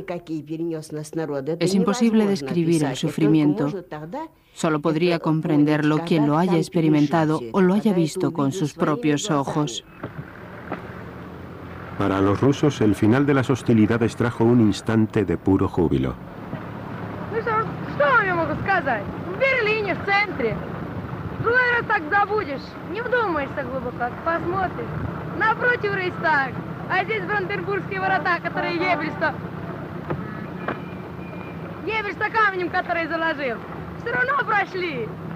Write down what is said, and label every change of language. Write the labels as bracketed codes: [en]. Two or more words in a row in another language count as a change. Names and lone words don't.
[es] Es imposible describir el sufrimiento. Solo podría comprenderlo quien lo haya experimentado o lo haya visto con sus propios ojos. Para los rusos, el final de las hostilidades trajo un instante de puro júbilo. [ru] Что вам я могу сказать? В Берлине, в центре. Другой раз так забудешь, не вдумаешься глубоко, посмотришь. Напротив Рейхстаг, а здесь Бранденбургские ворота, которые Еббельс-то камнем, который заложил. Все равно прошли.